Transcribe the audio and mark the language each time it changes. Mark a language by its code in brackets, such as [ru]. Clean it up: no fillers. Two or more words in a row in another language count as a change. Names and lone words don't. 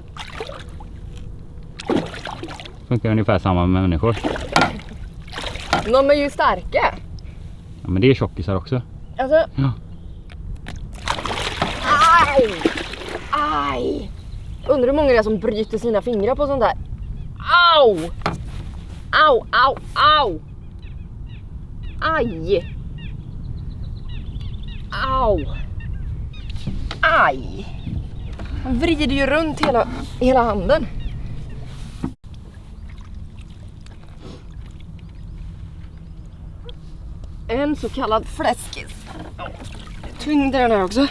[sv] Funkar ungefär samma med människor. De är ju starka. Ja, men det är tjockisar också. Alltså. Ja. Aj! Aj! Undrar hur många det är som bryter sina fingrar på sånt där. Au! Au, au, au! Aj! Au! Aj! Han vrider ju runt hela handen. En så kallad fläskis. Tyngd den här också.